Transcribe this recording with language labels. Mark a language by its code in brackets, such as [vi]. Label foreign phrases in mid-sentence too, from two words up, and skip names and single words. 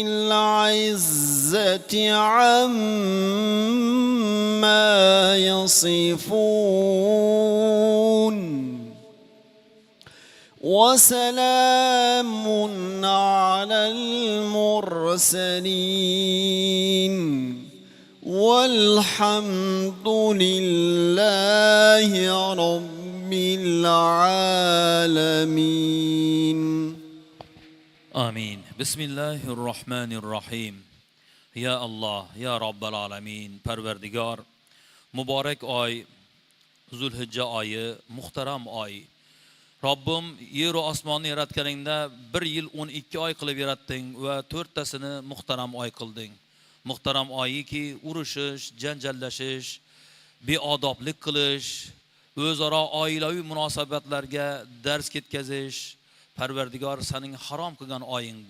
[ar] العزة عما يصفون وسلام على المرسلين والحمد لله رب العالمين. Amin. Bismillahirrahmanirrahim. Ya Allah, ya Rabbal alamin, [uz] Parvardigor, muborak oy, Zulhijja oyi, muhtaram oy. Robbim, yer va osmonni yaratganingda 1 yil 12 oy qilib yaratding va 4tasini muhtaram oy qilding. Muhtaram oyiki urushish, janjallashish, beodoblik qilish, o'zaro oilaviy munosabatlarga dars ketkazish, Parvardigor sening harom qilgan oying bu.